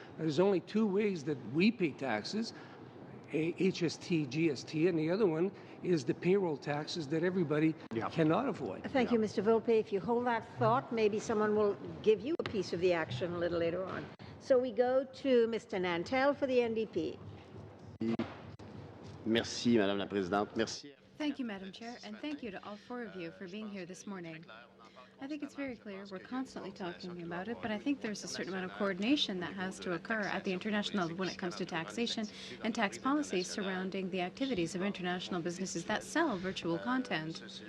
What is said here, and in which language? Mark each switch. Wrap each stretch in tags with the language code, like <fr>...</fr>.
<en>There's only two ways that we pay taxes, HST, GST, and the other one is the payroll taxes that everybody cannot avoid. Thank you, Mr. Volpe. If you hold that thought, maybe someone will give you a piece of the action a little later on. So we go to Mr. Nantel for the NDP.</en> <fr>Merci, Madame la Présidente. Merci.</fr> <en>Thank you, Madam Chair, and thank you to all four of you for being here this morning. I think it's very clear. We're constantly talking about it, but I think there's a certain amount of coordination that has to occur at the international level when it comes to taxation and tax policies surrounding the activities of international businesses that sell virtual content.</en>